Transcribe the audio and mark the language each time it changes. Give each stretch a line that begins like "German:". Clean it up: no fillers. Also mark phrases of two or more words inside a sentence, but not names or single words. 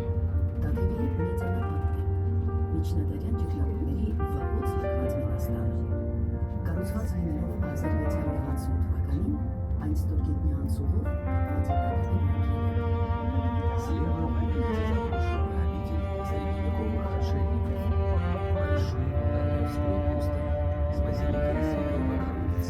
Armenian: Տաթևի մեծ անապատն է, միջնադարյան ջրյակուտների վաղուց լքված մենաստանը։ Կառուցված լինելով 1660 թվականին, այն ստորգետնյա անցուղով կապված է Տաթևի վանքին։
Russian: Слева вы видите заброшенную обитель средневековых отшельников. Большую Татхевскую пустынь с базиликой Святой Богородицы.